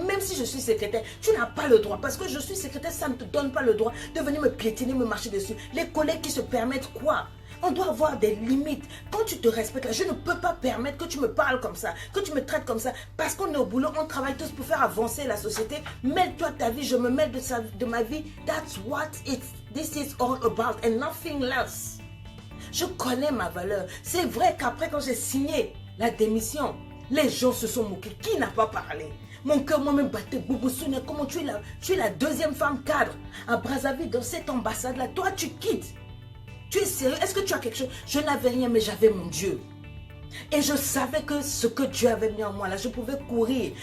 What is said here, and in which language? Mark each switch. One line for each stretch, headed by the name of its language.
French: Et même si je suis secrétaire, tu n'as pas le droit. Parce que je suis secrétaire, ça ne te donne pas le droit de venir me piétiner, me marcher dessus. Les collègues qui se permettent quoi? On doit avoir des limites. Quand tu te respectes, là, je ne peux pas permettre que tu me parles comme ça, que tu me traites comme ça. Parce qu'on est au boulot, on travaille tous pour faire avancer la société. Mêle-toi de ta vie, je me mêle de ma vie.
English: That's what this is all about and nothing else.
French: Je connais ma valeur. C'est vrai qu'après, quand j'ai signé la démission, les gens se sont moqués. Qui n'a pas parlé? Mon cœur moi-même battait. Boubou Sonia, comment tu es la deuxième femme cadre à Brazzaville dans cette ambassade-là. Toi, tu quittes. Tu es sérieux? Est-ce que tu as quelque chose? Je n'avais rien, mais j'avais mon Dieu. Et je savais que ce que Dieu avait mis en moi, là, je pouvais courir.